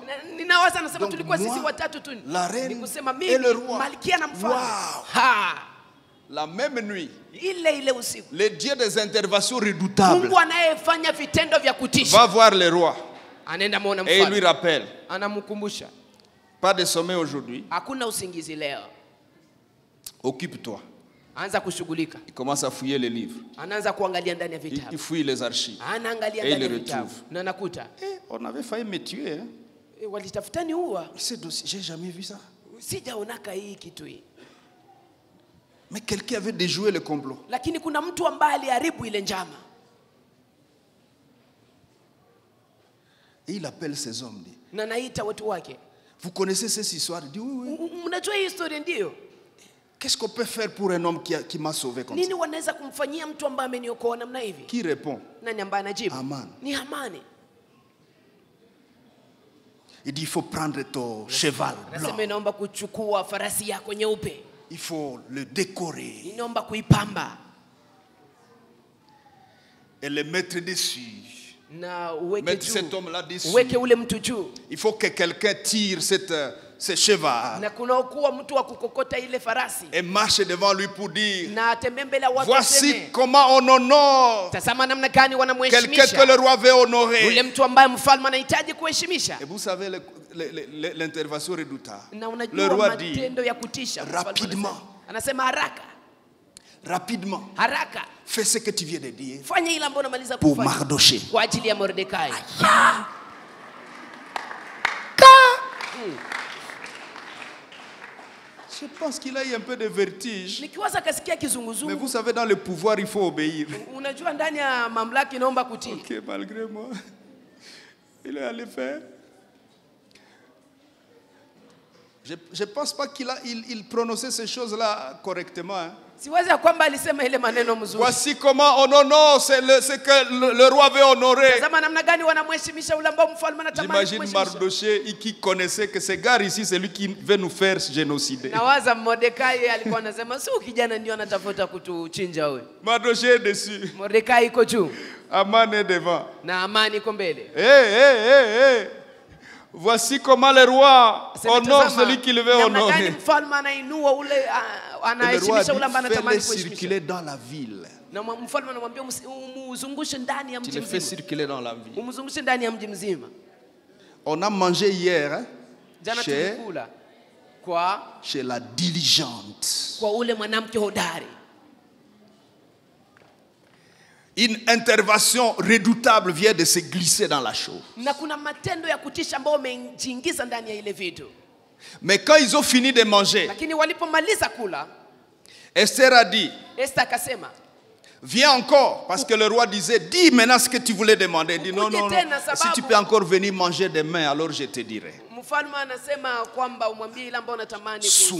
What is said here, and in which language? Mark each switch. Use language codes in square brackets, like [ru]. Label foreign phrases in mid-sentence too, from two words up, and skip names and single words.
[fr] Donc moi, la reine et le roi. Wow. La même nuit, le Dieu des interventions redoutables va voir le roi. Et il lui rappelle. [sw] Anamukumbusha. [fr] Pas de sommeil aujourd'hui. [sw] Hakuna usingizi leo. [fr] Occupe-toi. [sw] Anza kushughulika. [fr] Il commence à fouiller les livres. [sw] Anaanza kuangalia ndani ya vitabu. [fr] Il fouille les archives. [sw] Anaangalia ndani ya vitabu. Na nakuta. [fr] On avait failli me tuer. Hein? [sw] Walitafutani huwa. [fr] Ce dossier, j'ai jamais vu ça. [sw] Sijaonaka hii kitu hii. [fr] Mais quelqu'un avait déjoué le complot. [sw] Lakini kuna mtu ambaye aliharibu ile njama. [fr] Et il appelle ces hommes. [sw] Na naita watu wake. [fr] Vous connaissez cette histoire? Il dit oui, oui. [sw] Mnajua hii story ndio? [fr] Qu'est-ce qu'on peut faire pour un homme qui m'a sauvé comme ça? [sw] Nini wanaweza kumfanyia mtu ambaye ameniokoa namna hivi? [fr] Qui répond? [sw] Nani ambaye anajibu? Haman. Ni Hamani. [fr] Il dit il faut prendre ton cheval blanc. [sw] Nasema naomba kuchukua farasi yako nyeupe. [fr] Il faut le décorer. [sw] Naomba kuipamba. [fr] Et le mettre dessus. [sw] Na uweke [fr] mettre [sw] juu. [fr] cet homme là dessus. [sw] Uweke ule mtu juu. [fr] Il faut que quelqu'un tire ce cheval. [sw] Na kuna kuwa mtu wa kukokota ile farasi. [fr] Et marche devant lui pour dire. [sw] Na atembee mbele ya watu. [fr] Voici comment on honore. [sw] Tazama namna gani wanamheshimisha. [fr] Quelqu'un que le roi veut honorer. [sw] Ule mtu ambaye mfalme anahitaji kuheshimisha. [fr] Et vous savez l'intervention redoutable. [sw] Na unajua matendo ya kutisha. [fr] Rapidement. [sw] Anasema haraka. [fr] Rapidement. [sw] Haraka. [fr] Fais ce que tu viens de dire. [sw] Fanya ile ambayo unamaliza [fr] kufanya. Pour Mardoché. [sw] Kwa ajili ya Mordekai. [fr] Je pense qu'il a eu un peu de vertige. [sw] Nikiwaza kasikia kizunguzungu. [fr] Mais vous savez, dans le pouvoir, il faut obéir. [sw] Unajua ndani ya mamlaka inaomba kutii. [fr] Ok, malgré moi, il est allé faire. Je ne pense pas qu'il prononçait ces choses-là correctement. Hein. [sw] Siwazi kwamba alisema ile maneno mzuri. [fr] Voici comment on honore ce que le roi veut honorer. [sw] Tazama namna gani wanamheshimisha ule ambao mfalme anatamani kuheshimisha. [fr] J'imagine Mardoché qui connaissait que ce gars ici c'est lui qui veut nous faire génocider. [sw] Nawaza Mordekai alikuwa anasema si kijana ndio anatafuta kutuchinja huyo. [fr] Mardoché est dessus. [sw] Mordekai iko juu. [fr] Haman est devant. [sw] Na Hamani iko mbele. Hey. [fr] Voici comment le roi honore celui qui le veut honorer. [sw] Mfalme anainua ule anaheshimisha ule ambaye anatamani kuheshimisha. [fr] Circuler dans la ville. [sw] Na mfalme anamwambia umuzungushe ndani ya mji mzima. [fr] Tu le fais circuler dans la ville. [sw] Umuzungushe ndani ya mji mzima. [fr] On a mangé hier hein, [sw] jana tulikula [fr] chez la diligente. [sw] Kwa ule mwanamke hodari. [fr] Une intervention redoutable vient de se glisser dans la chose. [sw] Na kuna matendo ya kutisha ambao wamejiingiza ndani ya ile vitu. [fr] Mais quand ils ont fini de manger, [sw] lakini walipomaliza kula, [fr] Esther a dit, [sw] Esther akasema, [fr] viens encore, parce que le roi disait, dis maintenant ce que tu voulais demander. Il dit non, si tu peux encore venir manger demain, alors je te dirai. [sw] Mfalme anasema kwamba umwambie ile ambayo unatamani kuuza.